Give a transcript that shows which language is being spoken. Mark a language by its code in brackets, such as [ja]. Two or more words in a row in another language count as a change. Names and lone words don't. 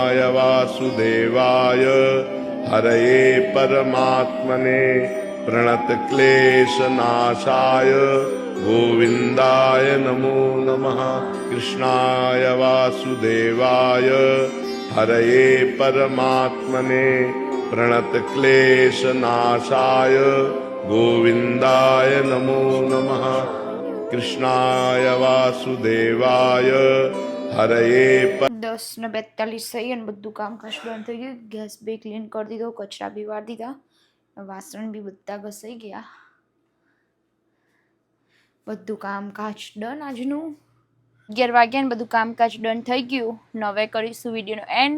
[sa] कृष्णाय वासुदेवाय हरये परमात्मने प्रणतक्लेशनाशाय गोविन्दाय नमो नमः कृष्णाय वासुदेवाय हरये परमात्मने प्रणतक्लेशनाशाय गोविन्दाय नमो नमः कृष्णाय वासुदेवाय हरये [gu] 10:42 થઈ અને બધું કામકાજ બંધ થઈ ગયું. ગેસ બી ક્લીન કરી દીધો, કચરા બી વાળી દીધા, વાસણ બી બધા ઘસાઈ ગયા, બધું કામકાજ ડન આજનું. 11 વાગ્યા ને બધું કામકાજ ડન થઈ ગયું. હવે કરીશું વિડીયોનો એન્ડ.